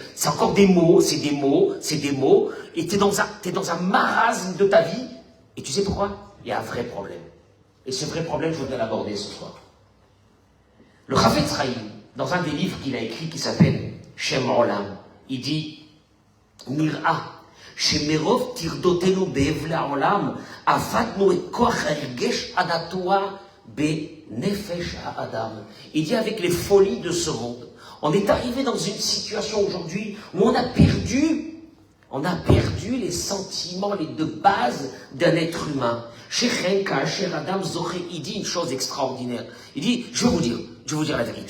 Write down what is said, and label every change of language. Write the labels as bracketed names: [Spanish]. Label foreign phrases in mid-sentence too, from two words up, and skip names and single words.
[French] C'est encore des mots, c'est des mots, et t'es dans un marasme de ta vie. Et tu sais pourquoi? Il y a un vrai problème. Et ce vrai problème, je voudrais l'aborder ce soir. Le Chafetz Chaim, dans un des livres qu'il a écrit qui s'appelle Shem Olam, il dit [Hebrew] נראה שמרוב טרדותינו בהבלי העולם אבדנו את כח הרגש הטבעי בנפש האדם. [French] Il dit avec les folies de ce monde, on est arrivé dans une situation aujourd'hui où on a perdu les sentiments de base d'un être humain. Il dit une chose extraordinaire. Il dit, je vais vous dire la vérité.